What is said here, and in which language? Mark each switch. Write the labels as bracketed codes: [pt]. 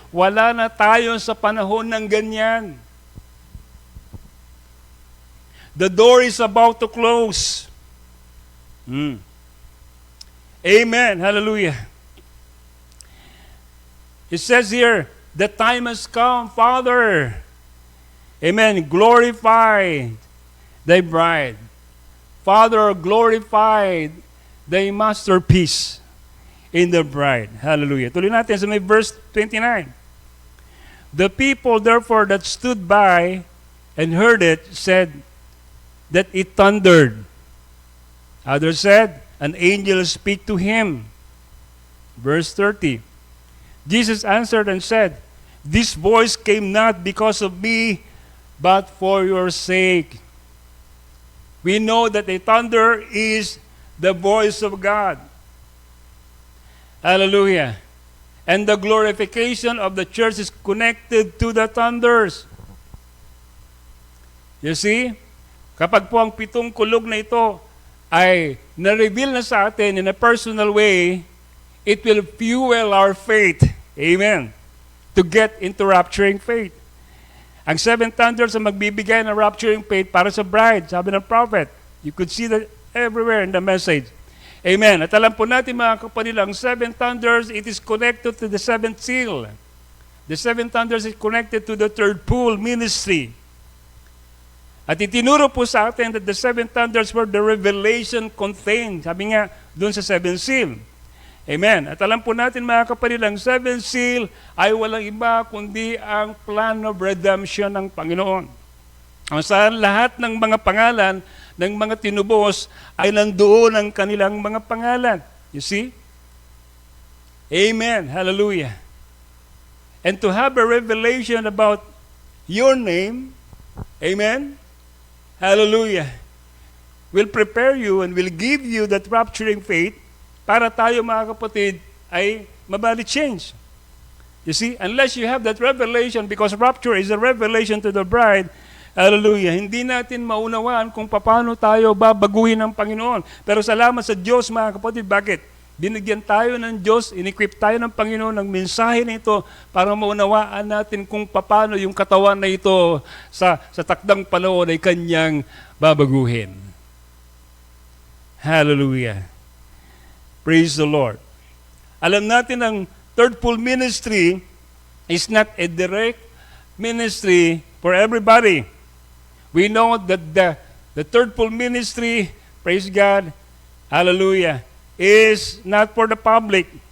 [tl] Wala na tayo sa panahon ng ganyan. [en] The door is about to close. Amen. Hallelujah. It says here, the time has come, Father. Amen. Glorify thy bride. Father, glorify thy masterpiece in the bride. Hallelujah. [tl] Tuloy natin sa may verse 29. [en] The people therefore that stood by and heard it said that it thundered. Others said, an angel speak to him. Verse 30. Jesus answered and said, this voice came not because of me, but for your sake. We know that the thunder is the voice of God. Hallelujah. And the glorification of the church is connected to the thunders. You see? [tl] Kapag po ang 7 kulog na ito ay na-reveal na sa atin [en] in a personal way, it will fuel our faith. Amen. To get into rapturing faith. [tl] Ang 7 thunders ang magbibigay ng rapturing faith para sa bride, sabi ng prophet. [en] You could see that everywhere in the message. Amen. [tl] At alam po natin mga kapatid, ang [en] 7 thunders, it is connected to the 7th seal. The 7 thunders is connected to the 3rd pool ministry. [tl] At itinuro po sa atin [en] that the 7 thunders were the revelation contained. [tl] Sabi nga, doon sa 7th seal. Amen. At alam po natin mga kapatid, ang 7th seal ay walang iba kundi ang plan of redemption ng Panginoon. Ang saan lahat ng mga pangalan ng mga tinubos ay nandoon ang kanilang mga pangalan. [en] You see? Amen. Hallelujah. And to have a revelation about your name, amen, hallelujah, will prepare you and will give you that rapturing faith [tl] para tayo mga kapatid ay mabali [en] change. You see, unless you have that revelation, because rapture is a revelation to the bride, [tl] Hallelujah. Hindi natin maunawaan kung paano tayo babaguhin ng Panginoon. Pero salamat sa Diyos, mga kapatid. Bakit? Binigyan tayo ng Diyos, in-equip tayo ng Panginoon ng mensahe na ito para maunawaan natin kung paano yung katawan na ito sa takdang panahon ay kanyang babaguhin. [en] Hallelujah. Praise the Lord. [tl] Alam natin ang [en] third-fold ministry is not a direct ministry for everybody. We know that the third-fold ministry, praise God, hallelujah, is not for the public.